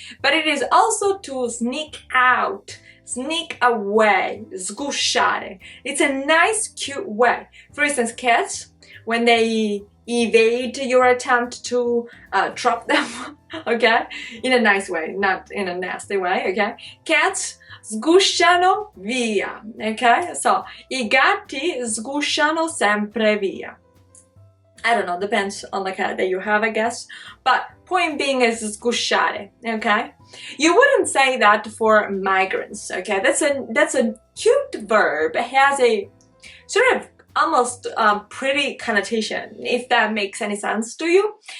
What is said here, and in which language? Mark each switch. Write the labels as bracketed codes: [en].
[en] But it is also to sneak out, sneak away, sgusciare. It's a nice, cute way. For instance, cats, when they evade your attempt to trap them, okay? In a nice way, not in a nasty way, okay? Cats sgusciano via, okay? [it] So, I gatti sgusciano sempre via. [en] I don't know, depends on the cat that you have, I guess. But point being is sgusciare, okay? You wouldn't say that for migrants, okay? That's a cute verb. It has a sort of almost pretty connotation, if that makes any sense to you.